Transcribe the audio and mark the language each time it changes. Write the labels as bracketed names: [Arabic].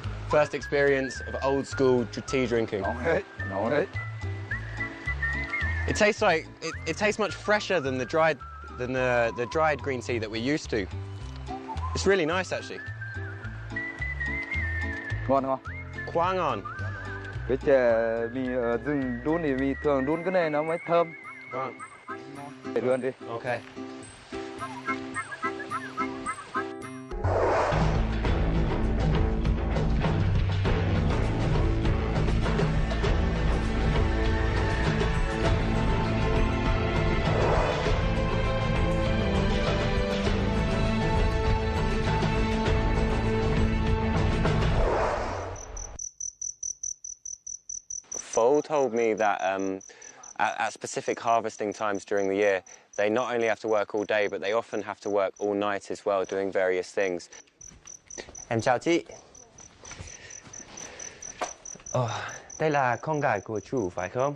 [English] First experience of old school tea drinking. [Vietnamese] Nóng đấy. [English] It tastes like it tastes much fresher than the dried green tea that we're used to. It's really nice actually. [Vietnamese] Ngon không? Quá ngon. Cái chè mì ở rừng đun thì mì thường đun cái này nó mới thơm. Vâng. Để luôn đi. [English] Okay. Fo told me that at specific harvesting times during the year, they not only have to work all day, but they often have to work all night as well, doing various things. [Vietnamese] Em chào chị. Đây là con gái của chú, phải không?